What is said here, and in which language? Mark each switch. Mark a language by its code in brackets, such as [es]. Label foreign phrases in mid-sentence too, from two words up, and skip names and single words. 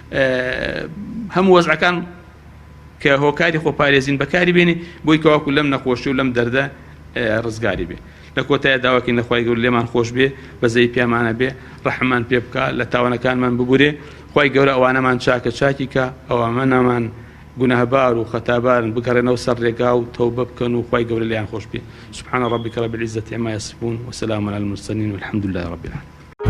[ckb] هەموو وەزعەکان کە هۆکاری خۆپارێزین بەکاری بێنی بۆی کەواکو لەم نەخۆشی و لەم دەردە ڕزگاری بێ لە کۆتایە داواکەین لەخوای گەورە لێمان خۆش بێ بەزەی پیامانە بێ ڕەحمان پێ بکە لە تاوانەکانمان ببورێ خوای گەورە ئەوانەمان چاکە چاکی کە ئەوانەمان گوناهبار و خەتابارن بگەڕێنەوە سەر ڕێگا و تەوبە بکەن و خوای گەورە لێیان خۆش بێ [ar] سبحان ربك رب العزة عما يصفون وسلام على المرسلين والحمد لله رب العالمين